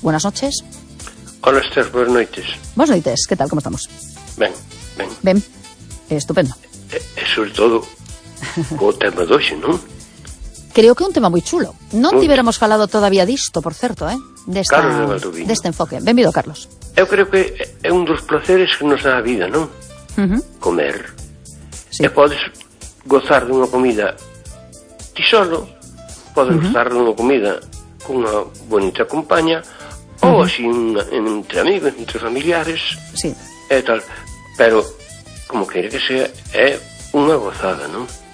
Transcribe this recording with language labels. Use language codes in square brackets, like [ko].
[es] Buenas noches. Hola, Esther, buenas noches. Buenas noches, ¿qué tal? ¿Cómo estamos? Ven, ven. Ven, estupendo. [gl] Sobre todo, o tema 2, ¿no? [es] Creo que un tema muy chulo. No te hubiéramos falado todavía [gl] disto, por certo, [es] de esta, claro, de este enfoque. [gl] Benvido, Carlos. Eu creo que é un dos placeres que nos dá a vida, non? Comer. [es] Sí. [gl] E podes gozar dunha comida ti solo, podes gozar dunha comida cunha bonita compaña, ou así entre amigos, entre familiares, [es] sí. [gl] E tal. Pero, como queira que sea, é unha gozada, non?